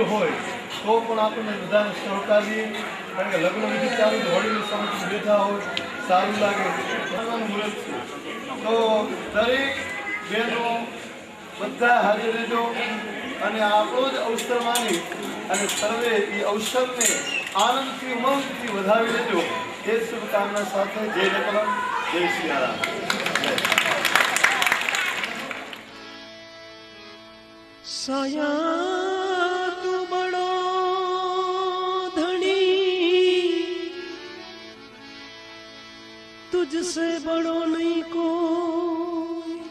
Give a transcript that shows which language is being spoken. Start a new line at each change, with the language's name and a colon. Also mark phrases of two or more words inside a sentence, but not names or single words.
Gujarati: હોય તો પણ આપણને બધાને સહકારીએ કારણ કે લગ્ન વિધિ ચાલુ તો વડીલો સમક્ષ બેઠા હોય સારું લાગે ભગવાનનું મુહૂર્ત છે તો દરેક બહેનો બધા હાજર રહેજો અને આપણો જ અવસર માની અને સર્વે એ અવસરને આનંદથી ઉમંગથી વધાવી લેજો એ શુભકામના સાથે જય રકલમ જય સિયારામ જય
Hindi: साया तू बड़ो धनी तुझसे बड़ो नहीं कोई